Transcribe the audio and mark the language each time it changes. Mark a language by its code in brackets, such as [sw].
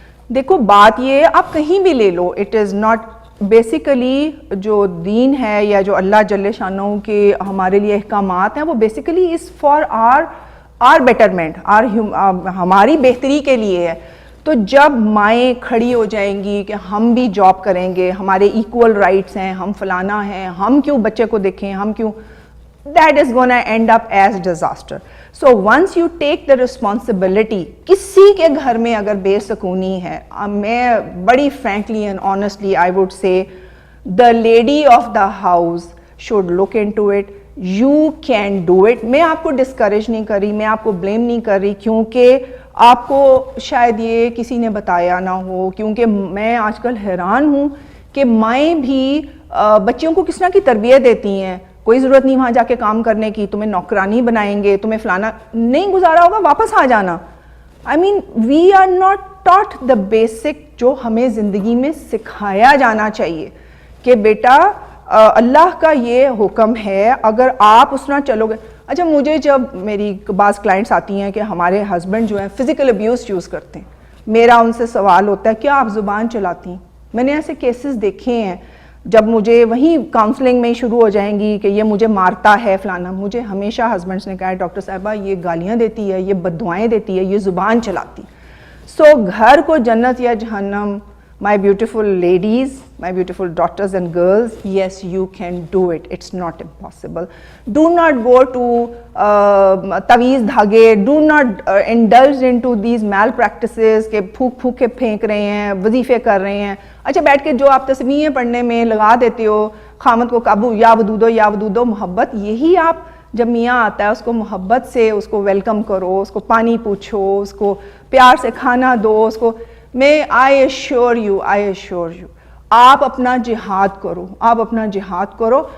[ur] دیکھو بات یہ آپ کہیں بھی لے لو, [en] it is not basically [ur] جو دین ہے یا جو اللہ جل شانہ کے ہمارے لیے احکامات ہیں وہ [en] basically is for our betterment, [ur] ہماری بہتری کے لیے ہے. تو جب مائیں کھڑی ہو جائیں گی کہ ہم بھی جاب کریں گے, ہمارے ایکول رائٹس ہیں, ہم فلانا ہیں, ہم کیوں بچے کو دیکھیں, ہم کیوں, [en] that is gonna end up as disaster. So once you take the responsibility, [ur] کسی کے گھر میں اگر بے سکونی ہے, میں بڑی [en] frankly and honestly I would say the lady of the house should look into it. You can do it. [ur] میں آپ کو discourage نہیں کر رہی, میں آپ کو blame نہیں کر رہی, کیونکہ آپ کو شاید یہ کسی نے بتایا نہ ہو, کیونکہ میں آج کل حیران ہوں کہ مائیں بھی بچیوں کو کس طرح کی تربیت دیتی ہیں. کوئی ضرورت نہیں وہاں جا کے کام کرنے کی, تمہیں نوکرانی بنائیں گے, تمہیں فلانا نہیں گزارا ہوگا واپس آ جانا. [en] I mean we are not taught the basic [ur] جو ہمیں زندگی میں سکھایا جانا چاہیے کہ بیٹا اللہ کا یہ حکم ہے, اگر آپ اس طرح چلو گے. اچھا مجھے جب میری بعض کلائنٹس آتی ہیں کہ ہمارے ہسبینڈ جو ہیں فزیکل ابیوز یوز کرتے ہیں, میرا ان سے سوال ہوتا ہے کیا آپ زبان چلاتی ہیں؟ میں نے ایسے کیسز دیکھے ہیں جب مجھے وہیں کاؤنسلنگ میں شروع ہو جائیں گی کہ یہ مجھے مارتا ہے فلانا, مجھے ہمیشہ ہسبینڈس نے کہا ہے ڈاکٹر صاحبہ یہ گالیاں دیتی ہے, یہ بد دعائیں دیتی ہے, یہ زبان چلاتی. سو گھر کو جنت یا جہنم, [en] my beautiful ladies, my beautiful daughters and girls, yes you can do it, it's not impossible. Do not go to taweez dhage, do not indulge into these malpractices [ur] کہ پھوک پھوک کے پھینک رہے ہیں, [en] وظیفے کر رہے ہیں. [ur] اچھا بیٹھ کے جو آپ تسبیحیں پڑھنے میں لگا دیتے ہو خامد کو قابو, یا ودودو یا ودودو, محبت, یہی آپ جب میاں آتا ہے اس کو محبت سے اس کو ویلکم کرو, اس کو پانی پوچھو, اس کو پیار سے کھانا دو, اس کو میں [en] I assure you [ur] آپ اپنا جہاد کرو, آپ اپنا جہاد کرو.